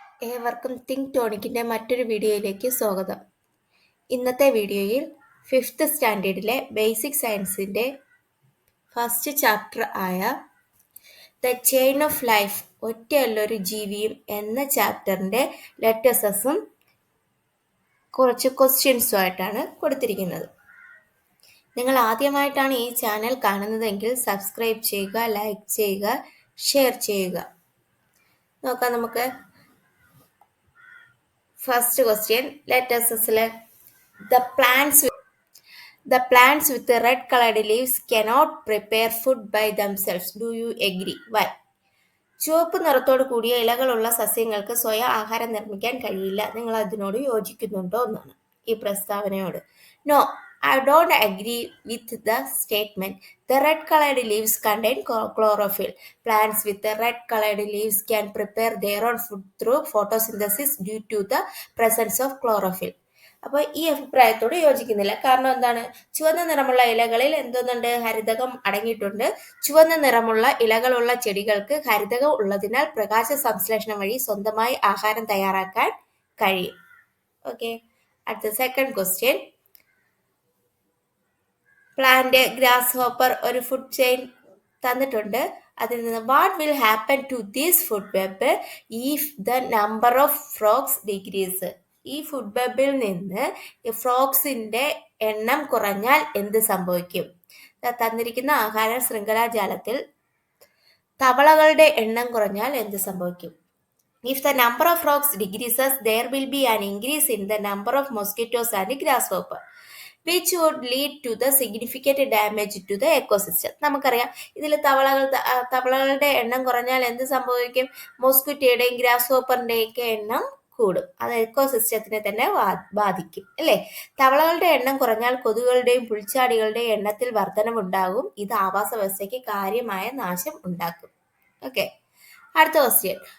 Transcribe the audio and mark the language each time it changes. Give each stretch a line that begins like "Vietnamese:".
Malayalam: ഏവർക്കും തിങ്ക് ടോണിക്കിൻ്റെ മറ്റൊരു വീഡിയോയിലേക്ക് സ്വാഗതം. ഇന്നത്തെ വീഡിയോയിൽ 5th സ്റ്റാൻഡേർഡിലെ ബേസിക് സയൻസിൻ്റെ ഫസ്റ്റ് ചാപ്റ്റർ ആയ ദ ചെയിൻ ഓഫ് ലൈഫ്, ഒറ്റയല്ലൊരു ജീവിയും എന്ന ചാപ്റ്ററിൻ്റെ ലെറ്റേഴ്സും കുറച്ച് ക്വസ്റ്റ്യൻസുമായിട്ടാണ് കൊടുത്തിരിക്കുന്നത്. നിങ്ങൾ ആദ്യമായിട്ടാണ് ഈ ചാനൽ കാണുന്നതെങ്കിൽ സബ്സ്ക്രൈബ് ചെയ്യുക, ലൈക്ക് ചെയ്യുക, ഷെയർ ചെയ്യുക. നോക്കാം നമുക്ക്. First question ലെറ്റേഴ്സിലെ
English: The plants with the red colored leaves cannot prepare food by themselves. Do you agree? Why?
Malayalam: ചുവപ്പ് നിറത്തോട് കൂടിയ ഇലകളുള്ള സസ്യങ്ങൾക്ക് സ്വയം ആഹാരം നിർമ്മിക്കാൻ കഴിയില്ല. നിങ്ങൾ അതിനോട് യോജിക്കുന്നുണ്ടോ എന്നാണ് ഈ പ്രസ്താവനയോട്.
English: No, I don't agree with the statement. The red colored leaves contain chlorophyll. Plants with the red colored leaves can prepare their own food through photosynthesis due to the presence of chlorophyll.
Malayalam: അപ്പോൾ ഈ അഭിപ്രായത്തോട് യോജിക്കുന്നില്ല. കാരണം എന്താണ്? ചുവന്ന നിറമുള്ള ഇലകളിൽ എന്തൊന്നുണ്ട്? ഹരിതകം അടങ്ങിയിട്ടുണ്ട്. ചുവന്ന നിറമുള്ള ഇലകളുള്ള ചെടികൾക്ക് ഹരിതകം ഉള്ളതിനാൽ പ്രകാശ സംശ്ലേഷണം വഴി സ്വന്തമായി ആഹാരം തയ്യാറാക്കാൻ കഴിയും. ഓക്കെ, അടുത്ത second question. Plant, grass hopper ഒരു ഫുഡ് ചെയിൻ തന്നിട്ടുണ്ട്. അതിൽ നിന്ന്
English: What will happen to this food web if the number of frogs decrease?
Malayalam: ഈ ഫുഡ് വെബിൽ നിന്ന് ഫ്രോഗ്സിന്റെ എണ്ണം കുറഞ്ഞാൽ എന്ത് സംഭവിക്കും? തന്നിരിക്കുന്ന ആഹാര ശൃംഖലാജാലത്തിൽ തവളകളുടെ എണ്ണം കുറഞ്ഞാൽ എന്ത് സംഭവിക്കും?
English: If the number of frogs decreases, there will be an increase in the number of mosquitoes and grasshopper, which would lead to the significant damage to the ecosystem.
Malayalam: നമുക്കറിയാം, ഇതിൽ തവളകളുടെ എണ്ണം കുറഞ്ഞാൽ എന്ത് സംഭവിക്കും? മോസ്കിറ്റോയുടെയും ഗ്രാസ് ഹോപ്പറിൻ്റെയൊക്കെ എണ്ണം കൂടും. അത് എക്കോസിസ്റ്റത്തിനെ തന്നെ ബാധിക്കും, അല്ലേ? തവളകളുടെ എണ്ണം കുറഞ്ഞാൽ കൊതുകുകളുടെയും പുൽച്ചാടികളുടെയും എണ്ണത്തിൽ വർധനവുണ്ടാകും. ഇത് ആവാസ വ്യവസ്ഥയ്ക്ക് കാര്യമായ നാശം ഉണ്ടാക്കും. ഓക്കെ, അടുത്ത ക്വസ്റ്റ്യൻ.